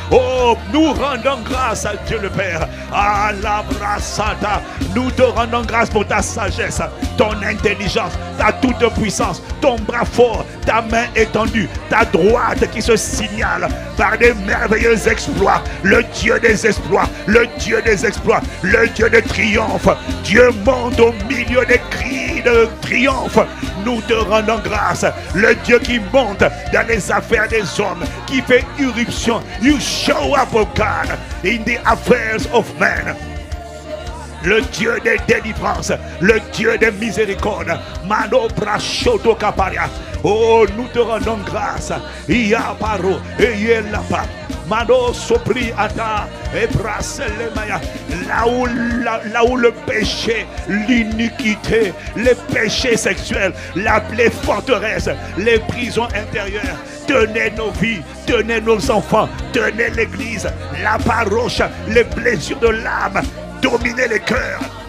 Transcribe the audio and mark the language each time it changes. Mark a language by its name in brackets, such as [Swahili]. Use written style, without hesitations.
[French] Oh, nous rendons grâce à Dieu le Père. À la brassata, nous te rendons grâce pour ta sagesse, ton intelligence, ta toute puissance, ton bras fort, ta main étendue, ta droite qui se signale par des merveilleux exploits. Le Dieu des exploits, le Dieu des exploits, le Dieu de triomphe. Dieu monte au milieu des cris de triomphe. Nous te rendons grâce, le Dieu qui monte dans les affaires des hommes, qui fait irruption. [English] You show up, oh God, in the affairs of men. [French] Le Dieu des délivrances, le Dieu des miséricordes. Mano brachoto kaparia. Oh, nous te rendons grâce. Iaparo et yelapa. Mano sopri ata et brasselemaya. Là où le péché, l'iniquité, les péchés sexuels, les forteresses, les prisons intérieures, tenez nos vies, tenez nos enfants, tenez l'église, la paroche, les blessures de l'âme, dominez les cœurs.